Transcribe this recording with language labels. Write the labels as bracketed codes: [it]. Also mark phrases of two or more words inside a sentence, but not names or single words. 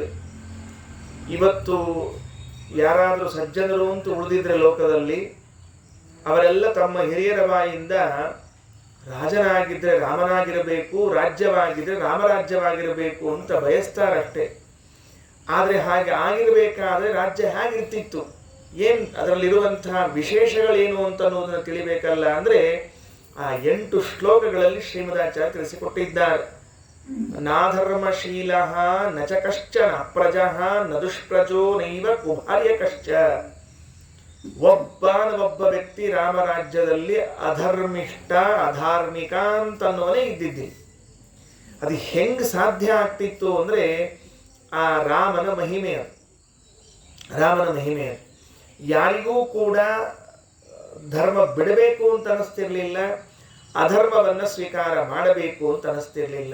[kn] ಇವತ್ತು ಯಾರಾದರೂ ಸಜ್ಜನರು ಅಂತ ಉಳಿದಿದ್ರೆ ಲೋಕದಲ್ಲಿ ಅವರೆಲ್ಲ ತಮ್ಮ ಹಿರಿಯರ ಬಾಯಿಂದ ರಾಜನಾಗಿದ್ದರೆ ರಾಮನಾಗಿರಬೇಕು, ರಾಜ್ಯವಾಗಿದ್ದರೆ ರಾಮರಾಜ್ಯವಾಗಿರಬೇಕು ಅಂತ ಬಯಸ್ತಾರಷ್ಟೇ. ಆದರೆ ಹಾಗೆ ಆಗಿರಬೇಕಾದ್ರೆ ರಾಜ್ಯ ಹೇಗಿರ್ತಿತ್ತು, ಏನು ಅದರಲ್ಲಿರುವಂತಹ ವಿಶೇಷಗಳೇನು ಅಂತ ಅನ್ನೋದನ್ನು ತಿಳಿಬೇಕಲ್ಲ. ಅಂದರೆ ಆ 8 ಶ್ಲೋಕಗಳಲ್ಲಿ ಶ್ರೀಮದಾಚಾರ್ಯ ತಿಳಿಸಿಕೊಟ್ಟಿದ್ದಾರೆ. [sa] ನಾಧರ್ಮಶೀಲ ನ ಚ ಕಶ್ಚನ ಪ್ರಜಃ ನ ದುಷ್ಪ್ರಜೋ ನೈವ ಕುಭಾರ್ಯಕಶ್ಚ. [kn] ಒಬ್ಬ ವ್ಯಕ್ತಿ ರಾಮರಾಜ್ಯದಲ್ಲಿ ಅಧರ್ಮಿಷ್ಠ ಅಧಾರ್ಮಿಕ ಅಂತನ್ನೋನೇ ಇದ್ದಿದ್ದಿ. ಅದು ಹೆಂಗೆ ಸಾಧ್ಯ ಆಗ್ತಿತ್ತು ಅಂದರೆ ಆ ರಾಮನ ಮಹಿಮೆ. ಯಾರಿಗೂ ಕೂಡ ಧರ್ಮ ಬಿಡಬೇಕು ಅಂತ ಅನಿಸ್ತಿರ್ಲಿಲ್ಲ, ಅಧರ್ಮವನ್ನು ಸ್ವೀಕಾರ ಮಾಡಬೇಕು ಅಂತ ಅನಿಸ್ತಿರ್ಲಿಲ್ಲ.